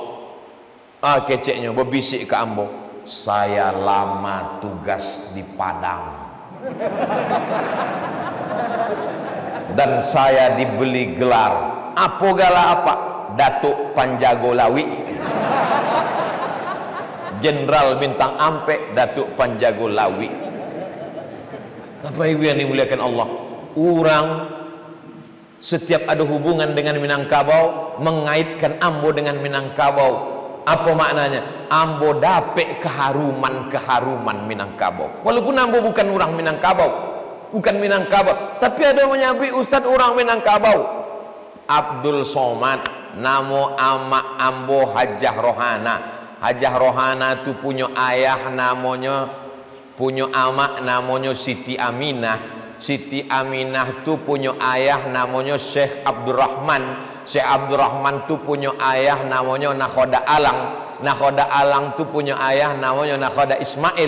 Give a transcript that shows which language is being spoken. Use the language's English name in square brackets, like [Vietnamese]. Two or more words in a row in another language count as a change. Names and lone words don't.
[Indonesian] Keceknya berbisik ke ambo, saya lama tugas di Padang dan saya dibeli gelar apa gala apa Datuk Panjagolawi, Jenderal bintang ampe Datuk Panjagolawi. Apa ibu yang dimuliakan Allah, orang setiap ada hubungan dengan Minangkabau mengaitkan ambo dengan Minangkabau. Apa maknanya? Ambo dapet keharuman Minangkabau. Walaupun ambo bukan orang Minangkabau, bukan Minangkabau, tapi ada menyambi Ustadz orang Minangkabau. [Minangkabau] Abdul Somad, namo ama ambo Hajah Rohana. [Indonesian] Hajah Rohana itu punya ayah namanya, punya ama namanya Siti Aminah. Siti Aminah itu punya ayah namanya Syekh Abdurrahman. Syekh Abdurrahman itu punya ayah namanya Nakhoda Alang. Nakhoda Alang itu punya ayah namanya Nakhoda Ismail.